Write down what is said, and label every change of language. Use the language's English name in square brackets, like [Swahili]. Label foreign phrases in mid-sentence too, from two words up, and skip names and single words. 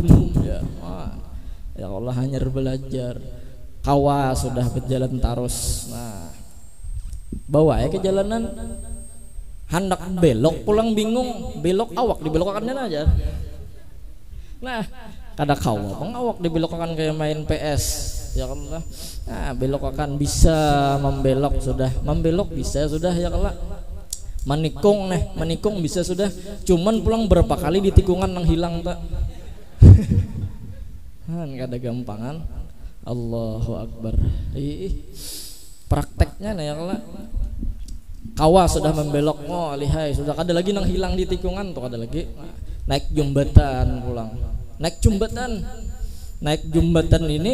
[Indonesian] Ya Allah hanya belajar. [Banjar] Kawa sudah berjalan terus. [Indonesian] Nah, bawa ya ke jalanan. [Banjar] Hendak belok pulang bingung, belok awak dibelokkannya aja. Nah, kada kawa pengawak dibelokkan kayak main PS. Ya Allah, nah belok akan bisa membelok sudah, membelok bisa sudah ya Allah. Menikung bisa sudah. Cuman pulang berapa kali di tikungan yang hilang tak? Kan kada gampangan. [Arabic] Allahu Akbar. [Banjar] Prakteknya nih ya Allah. Kawa sudah membelok, oh lihai sudah kada lagi nang hilang di tikungan tuh kada lagi. Naik jembatan pulang, naik jembatan ini.